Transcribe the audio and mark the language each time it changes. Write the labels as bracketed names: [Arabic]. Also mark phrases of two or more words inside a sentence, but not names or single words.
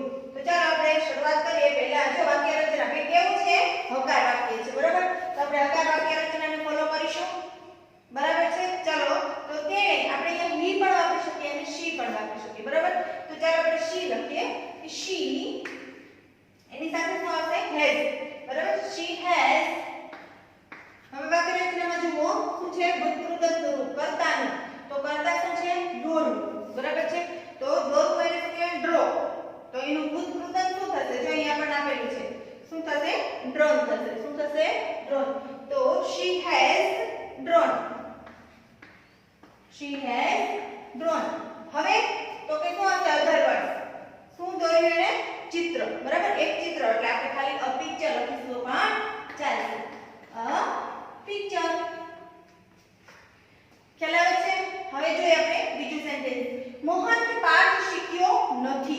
[Gujarati] તો ચાલો આપણે શરૂઆત કરીએ. પહેલા જો વાક્ય રચના કે કેવું છે? હકાર વાક્ય છે. બરાબર? તો આપણે હકાર વાક્ય રચનાને ફોલો કરીશું. બરાબર છે? ચલો તો તેણે આપણે અહીંયા he પણ વાપરી શકીએ અને she પણ વાપરી શકીએ. બરાબર? તો ચાલો આપણે she લખીએ. she એની સાથે શું આવશે? [English] has. બરાબર? she has. [Gujarati] હવે વાક્ય રચનામાં જુઓ શું છે? ભૂતકૃદંતનું રૂપ કર્તાનું. તો કર્તા શું છે? દોરવું. બરાબર છે? તો દોરવું એટલે શું કહેવાય? ડ્રો. તો એનું ભૂતકૃદંત શું થશે? જો અહીંયા પણ આપેલું છે. શું થશે? ડ્રોન થશે. શું થશે? ડ્રોન. તો [English] she has drawn. she has drawn. [Gujarati] હવે તો કે શું આવશે? [English] other word. [Gujarati] શું દોર્યું એને? ચિત્ર. બરાબર? એક ચિત્ર એટલે આપણે ખાલી [English] a picture [Gujarati] લખીશું તો પણ ચાલશે. [English] a picture. [Gujarati] ખ્યાલ આવે છે? હવે જોઈએ આપણે બીજું સેન્ટેન્સ. મોહન પાઠ શીખ્યો નથી.